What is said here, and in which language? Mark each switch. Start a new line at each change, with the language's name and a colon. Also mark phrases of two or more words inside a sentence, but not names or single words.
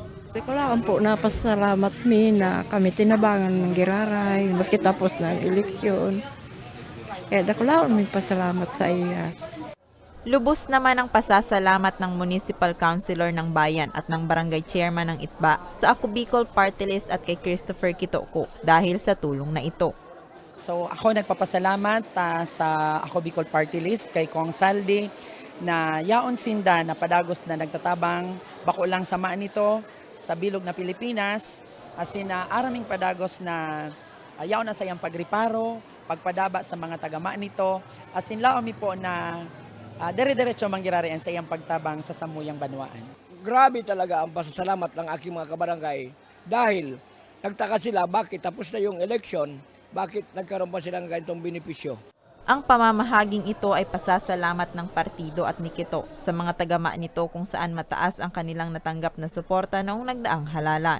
Bikol: Kailangan po napasalamat na kami tinabangan ng giraray, maski tapos ng eleksyon. Kaya kailangan may pasalamat sa iya.
Filipino: Lubos naman ang pasasalamat ng Municipal Councilor ng Bayan at ng Barangay Chairman ng Itba sa Ako Bicol Party List at kay Christopher Kitoko dahil sa tulong na ito.
Bikol: So ako nagpapasalamat sa Ako Bicol Party List kay Kong Saldi na yaon sinda na padagos na nagtatabang bako lang sa Manito sa bilog na Pilipinas asin na araming padagos na yaon na sa iyang pagriparo, pagpadaba sa mga taga Manito asin laomi po na dire-diretso manggirarian sa iyang pagtabang sa samuyang banwaan.
Filipino: Grabe talaga ang pasasalamat ng aking mga kabarangay dahil nagtaka sila bakit tapos na yung election, bakit nagkaroon pa sila ng ganitong benepisyo. Ang pamamahaging ito ay pasasalamat ng partido at ni Kito sa mga tagama nito kung saan mataas ang kanilang natanggap na suporta noong nagdaang halalan.